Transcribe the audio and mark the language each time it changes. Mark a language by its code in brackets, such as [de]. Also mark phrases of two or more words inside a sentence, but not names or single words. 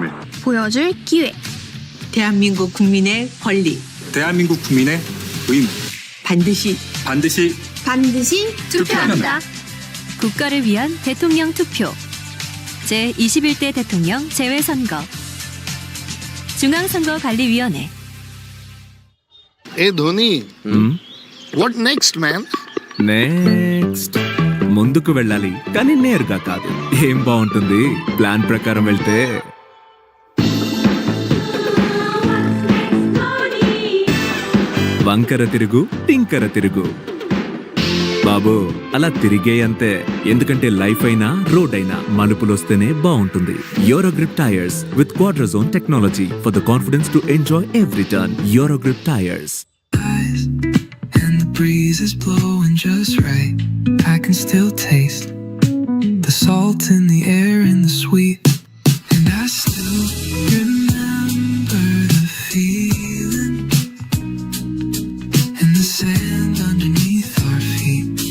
[ko] 보여줄 기회. 대한민국 국민의 권리. 대한민국 국민의 의무 반드시 투표합니다. 국가를 위한 대통령 투표. 제21대 대통령 재외선거. 중앙선거관리위원회. [te] ఏ ధోని, [en] what next man? [te] నెక్స్ట్ ముందుకు వెళ్ళాలి, కానీ నేరుగా కాదు. ఏం బాగుంటుంది ప్లాన్ ప్రకారం వెళ్తే? వంకర తిరుగు, టింకర తిరుగు బాబు, అలా తిరిగే అంతే. ఎందుకంటే లైఫ్ అయినా రోడ్ అయినా మలుపులొస్తేనే బాగుంటుంది. [en] Eurogrip Tires with Quadrazone technology for the confidence to enjoy every turn. Eurogrip Tires. And the breeze is blowing just right. I can still taste the salt in the air and the sweet. And I still remember the feeling and the sand underneath our feet.